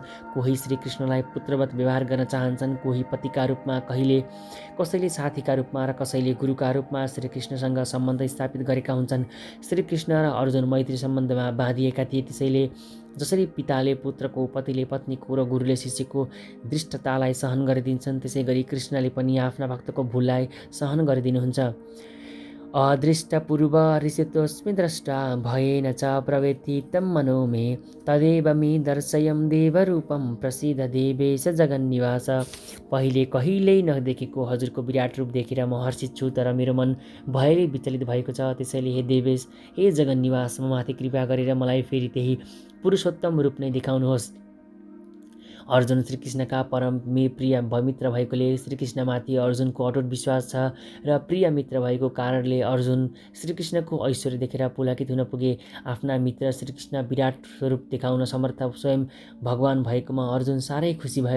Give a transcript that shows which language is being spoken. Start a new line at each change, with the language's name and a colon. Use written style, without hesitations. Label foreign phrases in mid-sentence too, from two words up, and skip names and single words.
Nepali: कोही श्रीकृष्णलाई पुत्रवत व्यवहार गर्न चाहन्छन्, कोही पतिका रूपमा, कसैले साथीका रूपमा र कसैले गुरुका रूपमा श्रीकृष्णसँग सम्बन्ध स्थापित गरेका हुन्छन्। श्रीकृष्ण र अर्जुन मैत्री सम्बन्धमा बाँधिएका थिए। त्यसैले जसरी पिताले पुत्रको, पतिले पत्नीको र गुरुले शिष्यको दृष्टतालाई सहन गरिदिन्छन्, त्यसै गरी कृष्णले पनि आफ्ना भक्तको भुललाई सहन गरिदिनुहुन्छ।
Sanskrit: अदृष्टपूर्व ऋषितोऽस्मि द्रष्टा भयेन च प्रवेत्ति तं मनो मे तदेव मे दर्शयं देवरूपं प्रसीद देवेश जगन्निवास।
Nepali: पहिले कहिल्यै नदेखेको हजुरको विराट रूप देखेर म हर्षित छु, तर मेरो मन भयले विचलित भएको छ। त्यसैले हे देवेश, हे जगन्निवास, म माथि कृपा गरेर मलाई फेरि त्यही पुरुषोत्तम रूप नै देखाउनुहोस्। अर्जुन श्रीकृष्णका परम प्रिय मित्र भएकोले श्रीकृष्णमाथि अर्जुनको अटुट विश्वास छ र प्रिय मित्र भएको कारणले अर्जुन श्रीकृष्णको ऐश्वर्य देखेर पुलकित हुन पुगे। आफ्ना मित्र श्रीकृष्ण विराट स्वरूप देखाउन समर्थ स्वयं भगवान भएकोमा अर्जुन साह्रै खुसी भए।